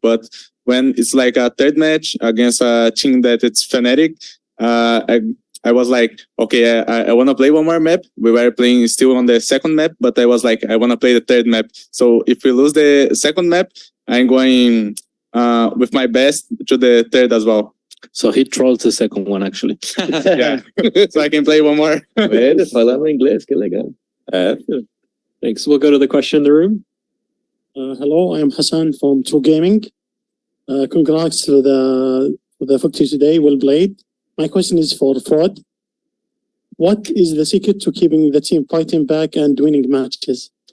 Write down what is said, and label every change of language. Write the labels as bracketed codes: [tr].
[en] But when it's like a third match against a team that it's Fnatic, I was like, okay, I want to play one more map. We were playing still on the second map, but I was like, I want to play the third map. So if we lose the second map, I'm going with my best to the third as well. So he trolled the second one, actually. Yeah, so I can play one more. [pt] Falando inglês, que legal. [en] Thanks. We'll go to the question in the room. Hello, I am Hassan from True Gaming. Congrats for the victory today. Well played. My question is for Fraud. What is the secret to keeping the team fighting back and winning matches?